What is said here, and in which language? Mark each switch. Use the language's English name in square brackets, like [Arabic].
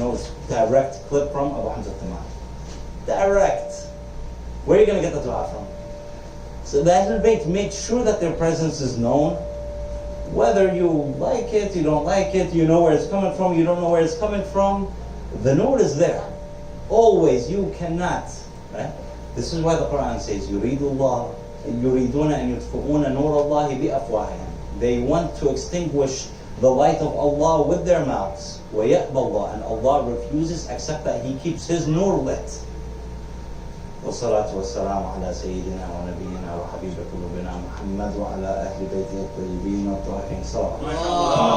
[English] It's direct clip from Abu Hamza Tamam. Direct. Where are you going to get the dua from? So the Ahlul Bayt made sure that their presence is known. Whether you like it, you don't like it, you know where it's coming from, you don't know where it's coming from, the nur is there. Always, you cannot. Right? [Arabic] This is why the Quran says, يُرِيدُ يُرِيدُونَ أَن يُطْفِئُونَ نُورَ اللَّهِ بِأَفْوَاهِهِمْ. [English] They want to extinguish the light of Allah with their mouths. وَيَأْبَى اللَّهُ. And Allah refuses except that He keeps His nur lit. [Arabic] والصلاة والسلام على سيدنا ونبينا وحبيب قلوبنا محمد وعلى أهل بيته الطيبين الطاهرين صلوات.